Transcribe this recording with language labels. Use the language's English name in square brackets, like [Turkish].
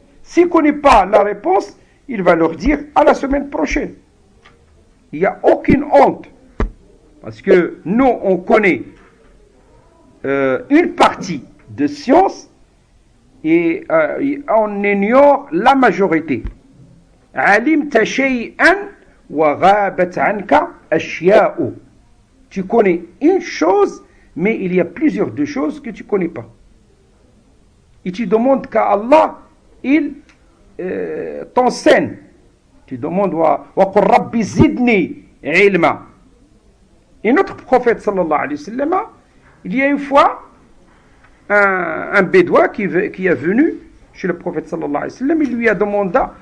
[French] S'il ne connaît pas la réponse, il va leur dire à la semaine prochaine. Il n'y a aucune honte. Parce que nous, on connaît une partie de science et on ignore la majorité. [Arabic] علمت شيئا وغابت عنك أشياء. [French] Tu connais une chose, mais il y a plusieurs de choses que tu ne connais pas. Et tu demandes qu'à Allah, il t'enseigne. Tu demandes [Arabic] وَقُلْ رَبِّ زِدْنِي عِلْمًا. [French] Et notre prophète sallallahu alayhi wa sallam, il y a une fois un bédouin qui est venu chez le prophète sallallahu alayhi wa sallam, il lui a demandé